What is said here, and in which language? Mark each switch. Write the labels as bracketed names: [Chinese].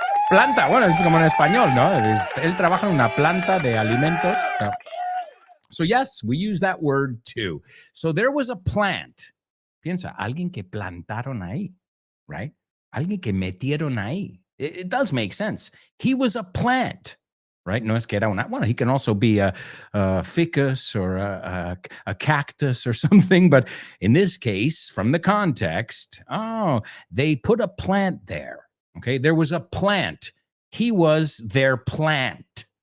[Spanish] Planta, bueno, es como en español, ¿no? Él trabaja en una planta de alimentos. No. [English] So, yes, we use that word too. So, there was a plant. [Spanish] Piensa, alguien que plantaron ahí, [English] right? [Spanish] Alguien que metieron ahí. [English] It does make sense. He was a plant, right? [Spanish] No es que era una. [English] Well, he can also be a ficus or a cactus or something. But in this case, from the context, they put a plant there. Okay, there was a plant. He was their plant.